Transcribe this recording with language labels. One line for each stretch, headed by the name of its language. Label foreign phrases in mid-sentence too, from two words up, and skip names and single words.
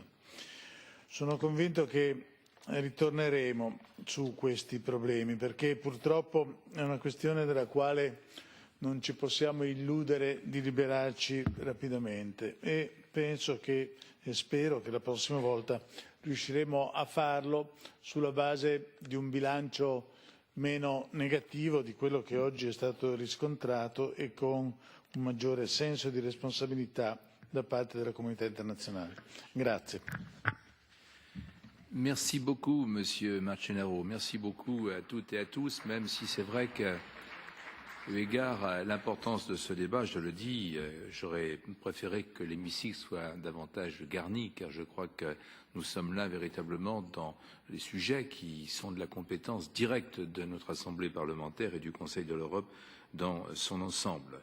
Italian: Sono convinto che ritorneremo su questi problemi perché purtroppo è una questione della quale non ci possiamo illudere di liberarci rapidamente e penso e spero che la prossima volta riusciremo a farlo sulla base di un bilancio meno negativo di quello che oggi è stato riscontrato e con un maggiore senso di responsabilità da parte della comunità internazionale. Grazie.
French: Merci beaucoup, Monsieur Marcenaro. Merci beaucoup à toutes et à tous, même si c'est vrai que, eu égard à l'importance de ce débat, je le dis, j'aurais préféré que l'hémicycle soit davantage garni, car je crois que nous sommes là véritablement dans les sujets qui sont de la compétence directe de notre Assemblée parlementaire et du Conseil de l'Europe dans son ensemble.